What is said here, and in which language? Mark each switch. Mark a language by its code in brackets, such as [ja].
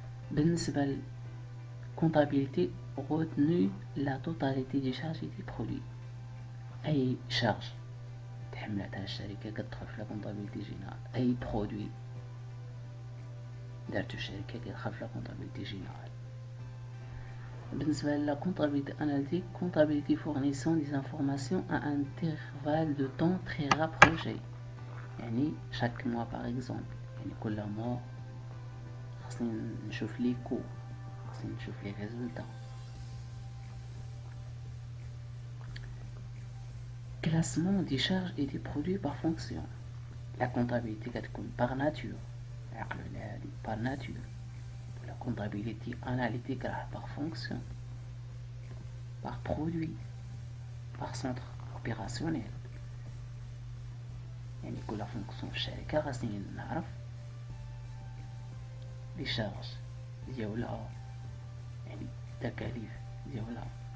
[ar] بالنسبة للكونتابيليتي [fr] retenu la totalité des charges et des produits، [ar] اي شارج تحملتها الشركة كتدخل في لا كونتابيليتي جينيرال، اي برودوي دارتو الشركة كيدخل في لا كونتابيليتي جينيرال. [fr] بالنسبة للا comptabilité analytique، comptabilité fournissant des informations à intervalle de temps très rapproché، [ar] يعني [fr] chaque mois par exemple، [ar] يعني كل [fr] mois [ar] خاصني نشوف لي كو، خاصني نشوف لي [fr] résultats. classement des charges et des produits par fonction، la comptabilité [ar] كتكون [fr] par nature، [ar] عقلوا على هادي [fr] par nature، [ar] ولا [fr] comptabilité analytique par fonction, par produit, par centre opérationnel. [ar] يعني كل فونكسيون في الشركة خاصني نعرف لي شارج ديالها، يعني التكاليف ديالها.